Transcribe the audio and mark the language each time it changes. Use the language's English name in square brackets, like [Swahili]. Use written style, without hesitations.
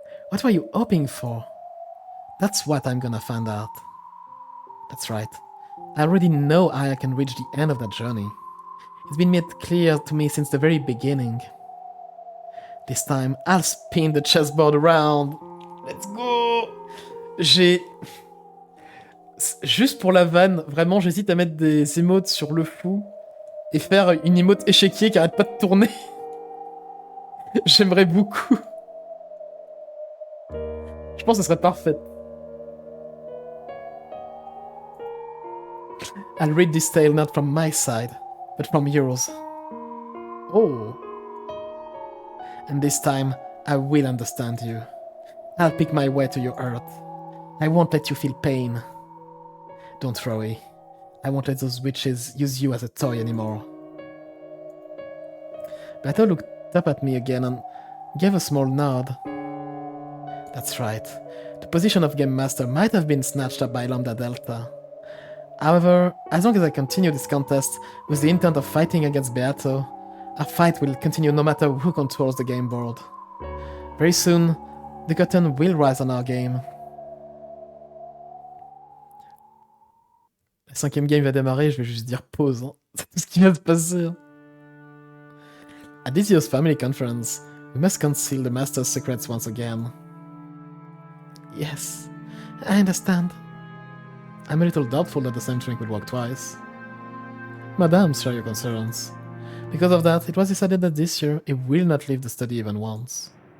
[English] What were you hoping for? That's what I'm gonna find out. That's right. I already know how I can reach the end of that journey. It's been made clear to me since the very beginning. This time, I'll spin the chessboard around. Let's go! [French] Juste pour la vanne, vraiment, j'hésite à mettre des émotes sur le fou et faire une émote échiquier qui arrête pas de tourner. J'aimerais beaucoup. Je pense que ce serait parfait. [English] I'll read this tale not from my side, but from yours. Oh. And this time, I will understand you. I'll pick my way to your heart. I won't let you feel pain. Don't worry. I won't let those witches use you as a toy anymore. Beato looked up at me again and gave a small nod. That's right. The position of Game Master might have been snatched up by Lambda Delta. However, as long as I continue this contest with the intent of fighting against Beato, our fight will continue no matter who controls the game board. Very soon, the curtain will rise on our game. [French] Le 5e game va démarrer, je vais juste dire pause. Hein. C'est tout ce qui va se passer. [English] At this year's family conference, we must conceal the Master's secrets once again. Yes, I understand. I'm a little doubtful that the same trick would work twice. Madame, share your concerns. Because of that, it was decided that this year he will not leave the study even once.